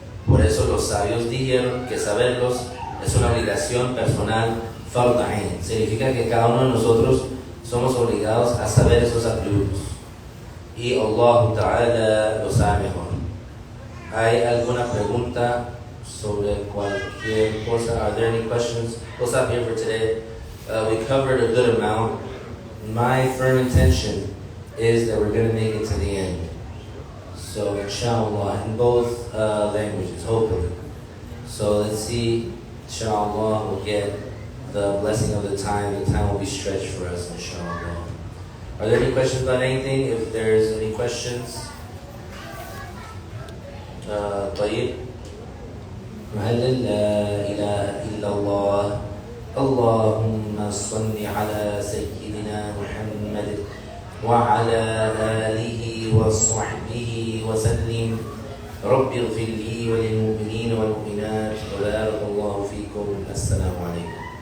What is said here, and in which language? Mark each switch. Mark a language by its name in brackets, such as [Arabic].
[Spanish] Por eso los sabios dijeron que saberlos es una obligación personal, fard ain. Significa que cada uno de nosotros somos obligados a saber esos atributos. Y Allah Ta'ala lo sabe mejor. ¿Hay alguna pregunta sobre cualquier cosa? [English] Are there any questions? We'll stop here for today. We covered a good amount. My firm intention is that we're going to make it to the end. So, inshallah, in both languages, hopefully. So, let's see, inshallah, we'll get the blessing of the time. The time will be stretched for us, inshallah. Are there any questions about anything? If there's any questions, [Arabic] طيب. مهلل لا إله إلا الله اللهم صل على سيدنا محمد وعلى آله وصحبه وسلم رب اغفر لي وللمؤمنين والمؤمنات وبارك الله فيكم السلام عليكم